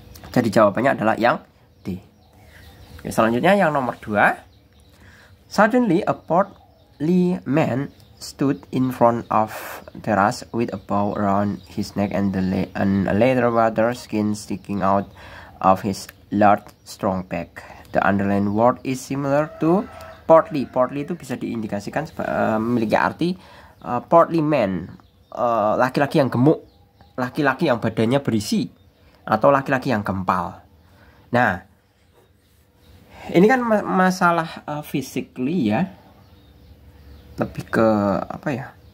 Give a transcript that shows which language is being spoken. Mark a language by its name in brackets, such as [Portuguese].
[Indonesian] Jadi jawabannya adalah yang D. Oke, selanjutnya yang nomor 2. [English] Suddenly a portly man stood in front of terrace with a bow around his neck and a leather water skin sticking out of his large strong back. The underlined word is similar to portly. Portly [Indonesian] itu bisa diindikasikan memiliki arti [English] portly man. [Indonesian] laki-laki yang gemuk, laki-laki yang badannya berisi, atau laki-laki yang gempal. Nah, ini kan masalah physically ya, lebih ke apa ya?